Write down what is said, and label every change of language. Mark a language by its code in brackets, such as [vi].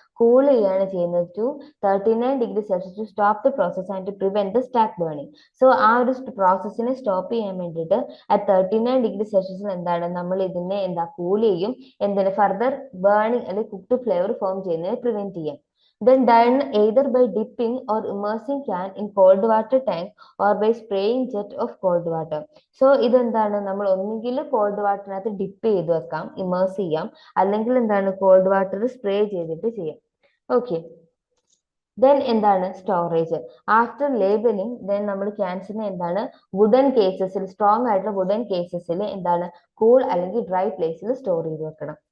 [ml] Cool ചെയ്യാണ് ചെയ്യുന്നത് [en] To 39°C to stop the process and to prevent the stack burning. [ml] So ആ ഒരു പ്രോസസ്സിനെ stop ചെയ്യാൻ വേണ്ടിയിട്ട് ആ 39°C എന്താണ് നമ്മൾ ഇതിനെ എന്താ കൂൾ ചെയ്യും, എന്തിന് ഫർദർ ബേണിംഗ് അല്ലെങ്കിൽ കുക്ക്ഡ് ഫ്ലേവർ ഫോം ചെയ്യുന്നതിനെ പ്രിവെന്റ് ചെയ്യാം. [en] Then done either by dipping or immersing can in cold water tank or by spraying jet of cold water. [ml] So ഇതെന്താണ് നമ്മൾ ഒന്നുകിൽ കോൾഡ് വാട്ടറിനകത്ത് ഡിപ്പ് ചെയ്ത് വെക്കാം, ഇമേഴ്സ് ചെയ്യാം, അല്ലെങ്കിൽ എന്താണ് കോൾഡ് വാട്ടർ സ്പ്രേ ചെയ്തിട്ട് ചെയ്യാം. ഓക്കെ, ദെൻ എന്താണ് സ്റ്റോറേജ്. ആഫ്റ്റർ ലേബലിംഗ് ദെൻ നമ്മൾ ക്യാൻസിനെ എന്താണ് വുഡൻ കേസസിൽ, സ്ട്രോങ് ആയിട്ടുള്ള വുഡൻ കേസസിൽ എന്താണ് കൂൾ അല്ലെങ്കിൽ ഡ്രൈ പ്ലേസിൽ സ്റ്റോർ ചെയ്ത് വെക്കണം.